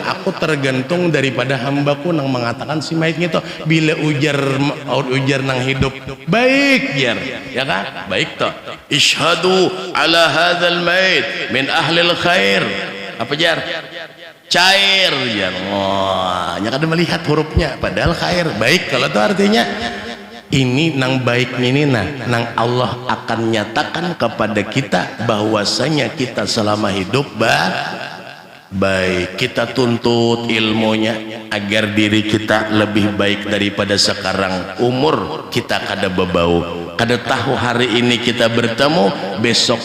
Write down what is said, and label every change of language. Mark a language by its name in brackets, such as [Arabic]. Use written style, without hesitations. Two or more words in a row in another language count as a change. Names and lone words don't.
[Banjar] aku tergantung daripada hambaku nang mengatakan si mayit gitu bila ujar nang hidup baik jar ya kan baik toh [Arabic] ishadu ala hadzal mayit min ahlil khair [Banjar] apa jar cair jar wah nya kada melihat hurufnya padahal khair baik kalau itu artinya ini nang baik ini nang Allah akan nyatakan kepada kita bahwasanya kita selama hidup baik kita tuntut ilmunya agar diri kita lebih baik daripada sekarang umur kita kada bebau kada tahu hari ini kita bertemu besok